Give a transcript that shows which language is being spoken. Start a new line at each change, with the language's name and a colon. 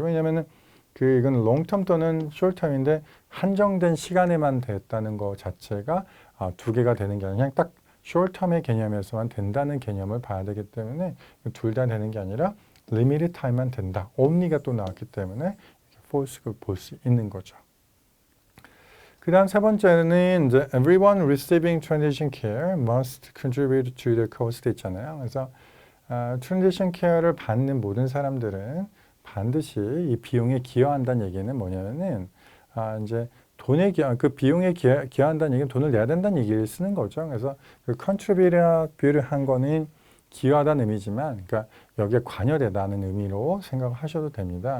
Korean: 왜냐면은 그 이건 long term 또는 short term인데 한정된 시간에만 됐다는 거 자체가 두 개가 되는 게 아니라 그냥 딱 short term의 개념에서만 된다는 개념을 봐야 되기 때문에 둘 다 되는 게 아니라 limited time만 된다. only가 또 나왔기 때문에 false를 볼 수 있는 거죠. 그 다음 세 번째는 이제
English: everyone receiving transition care must contribute to the cost
Korean: 있잖아요. 그래서 transition care를 받는 모든 사람들은 반드시 이 비용에 기여한다는 얘기는 뭐냐면은 이제 돈에 그 비용에 기여한다는 얘기는 돈을 내야 된다는 얘기를 쓰는 거죠. 그래서 그 contribute를 한 거는 기여하다는 의미지만, 그러니까 여기에 관여되다는 의미로 생각하셔도 됩니다.